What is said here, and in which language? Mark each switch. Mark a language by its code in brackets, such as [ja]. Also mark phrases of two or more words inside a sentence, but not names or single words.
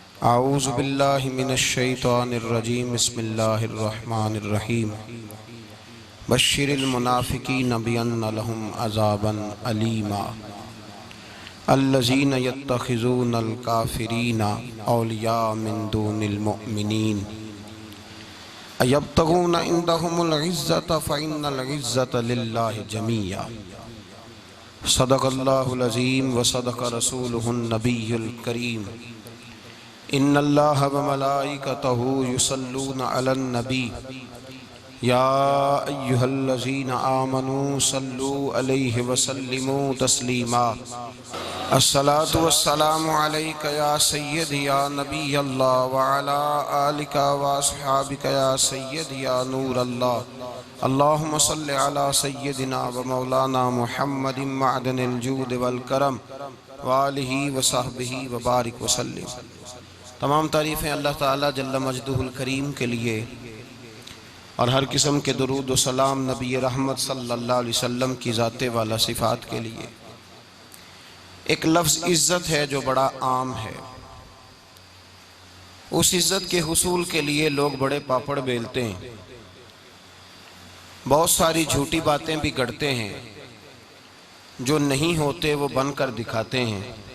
[ar] أعوذ بالله من الشيطان الرجيم بسم الله الرحمن الرحيم بشر المنافقين بأن لهم عذابا أليما الذين يتخذون الكافرين أولياء من دون المؤمنين أيبتغون عندهم العزة فإن العزة لله جميعا صدق الله العظيم وصدق رسوله النبي الكريم إن الله و ملائكته يصلون على النبي يا أيها الذين آمنوا صلوا عليه وسلموا تسليما الصلاة والسلام عليك يا سيدي يا نبي الله وعلى آلك وأصحابك يا سيدي يا نور الله اللهم صل على سيدنا ومولانا محمد معدن الجود والكرم وآله وصحبه وبارك وسلم. [ur] تمام تعریفیں اللہ تعالیٰ [ar] جل مجده الكريم [ur] کے لیے اور ہر قسم کے درود و سلام نبی رحمت [ar] صلى الله عليه وسلم [ur] کی ذاتِ والا صفات کے لیے. ایک لفظ عزت ہے جو بڑا عام ہے. اس عزت کے حصول کے لیے لوگ بڑے پاپڑ بیلتے ہیں، بہت ساری جھوٹی باتیں بھی گھڑتے ہیں، جو نہیں ہوتے وہ بن کر دکھاتے ہیں.